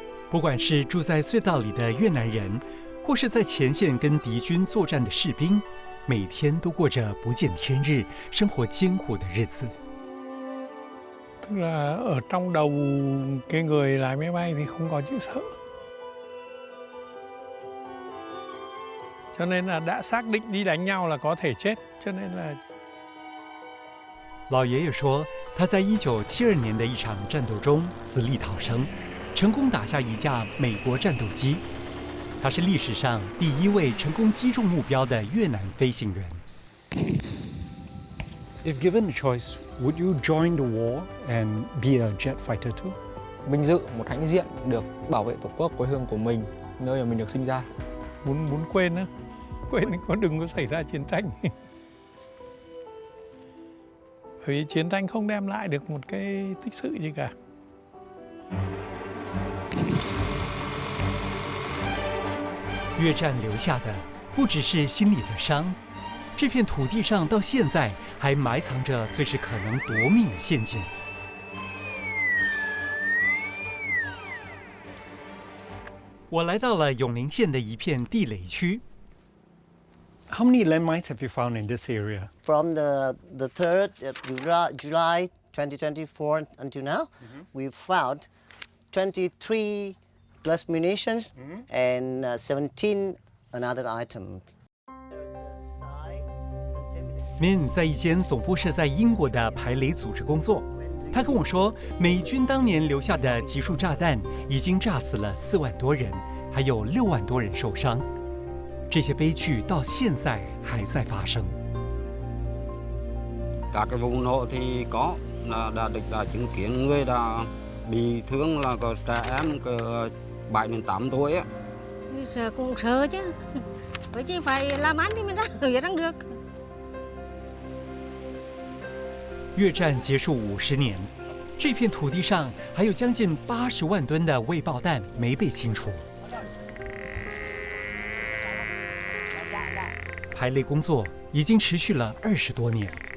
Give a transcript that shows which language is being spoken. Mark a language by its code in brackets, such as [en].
[zh] 不管是住在隧道里的越南人，或是在前线跟敌军作战的士兵，每天都过着不见天日、生活艰苦的日子。 [vi] Tức là ở trong đầu cái người lái máy bay thì không có chữ sợ. Cho nên là đã xác định đi đánh nhau là có thể chết, cho nên là [zh] 老爷爷说，他在1972年的一场战斗中死里逃生，成功打下一架美国战斗机。他是历史上第一位成功击中目标的越南飞行员。 [en] If given a choice, would you join the war and be a jet fighter too? [vi] Vinh dự một hãnh diện được bảo vệ tổ quốc quê hương của mình, nơi mà mình được sinh ra. muốn quên á, quên có đừng có xảy ra chiến tranh. Bởi vì chiến tranh không đem lại được một cái tích sự gì cả. [zh] 越战留下的不只是心里的伤，这片土地上到现在还埋藏着随时可能夺命的陷阱。我来到了永陵县的一片地雷区。 [en] How many landmines have you found in this area? From the 3rd of July 2024 until now, we've found 23 plus munitions and 17 another items. [zh] Min 在一间总部设在英国的排雷组织工作。他跟我说，美军当年留下的集束炸弹已经炸死了4万多人，还有6万多人受伤。这些悲剧到现在还在发生。 [vi] Các cái vụ nổ thì có đã được chứng kiến người đã bị thương là có trẻ em cỡ 7 đến 8 tuổi á. Sợ cũng sợ chứ, bởi chứ phải làm ăn thì mới ra được. [zh] 越战结束50年，这片土地上还有将近80万吨的未爆弹没被清除。排雷工作已经持续了20多年。